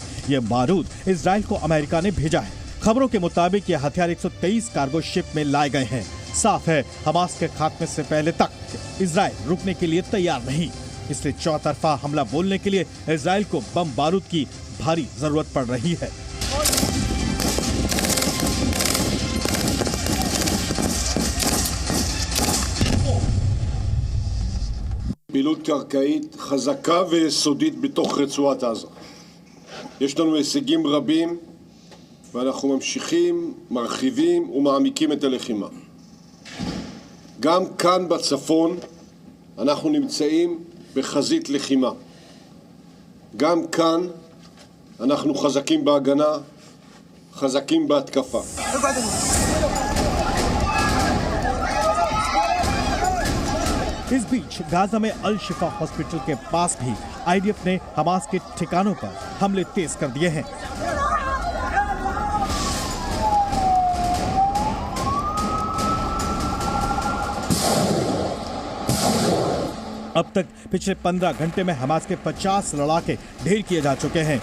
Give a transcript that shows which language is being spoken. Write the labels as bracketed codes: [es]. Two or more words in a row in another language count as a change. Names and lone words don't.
[hi] ये बारूद इजराइल को अमेरिका ने भेजा है। खबरों के मुताबिक ये हथियार 123 [en] cargo ship [hi] में लाए गए हैं। साफ है हमास के खात्मे से पहले तक इजराइल रुकने के लिए तैयार नहीं, इसलिए चौतरफा हमला बोलने के लिए इजराइल को बम बारूद की भारी जरूरत पड़ रही है। [he] פעילות קרקעית חזקה ויסודית בתוך רצועת עזה. יש לנו הישגים רבים ואנחנו ממשיכים, מרחיבים ומעמיקים את הלחימה. גם כאן בצפון אנחנו נמצאים בחזית לחימה. גם כאן אנחנו חזקים בהגנה, חזקים בהתקפה. [hi] इस बीच गाजा में अल शिफा हॉस्पिटल के पास भी आईडीएफ ने हमास के ठिकानों पर हमले तेज कर दिए हैं। अब तक पिछले 15 घंटे में हमास के 50 लड़ाके ढेर किए जा चुके हैं।